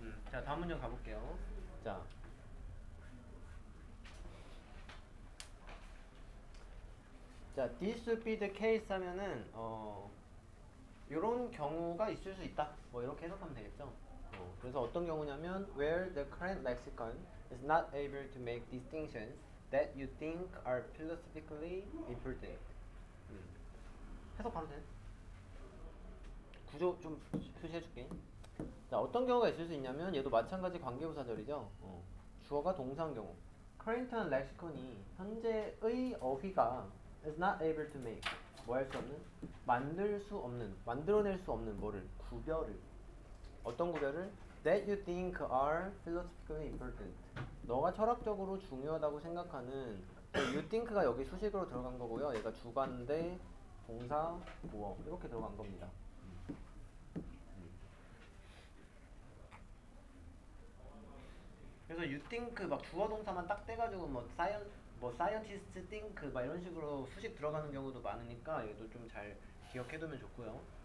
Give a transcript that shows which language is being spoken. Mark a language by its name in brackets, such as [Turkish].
[Korean] 자, 다음 문장 가볼게요. 자, [English] this would be the case [Korean] 하면은 요런 경우가 있을 수 있다. 뭐 이렇게 해석하면 되겠죠? [English] 그래서 어떤 경우냐면 where the current lexicon is not able to make distinctions that you think are philosophically important. [Korean] 해석 바로 돼. 구조 좀 표시해줄게. 자, 어떤 경우가 있을 수 있냐면 얘도 마찬가지 관계부사절이죠. 주어가 동사인 경우. current한 렉시콘이 현재의 어휘가 is not able to make 뭐 할 수 없는? 만들 수 없는, 만들어낼 수 없는 뭐를? 구별을. 어떤 구별을? [English] that you think are philosophically important. [Korean] 너가 철학적으로 중요하다고 생각하는 you think가 여기 수식으로 들어간 거고요. 얘가 주관대, 동사, 보어 이렇게 들어간 겁니다. 그래서 you think 막 주어 동사만 딱 떼가지고 뭐 [English] scientist think [Korean] 막 이런 식으로 수식 들어가는 경우도 많으니까 얘도 좀 잘 기억해두면 좋고요.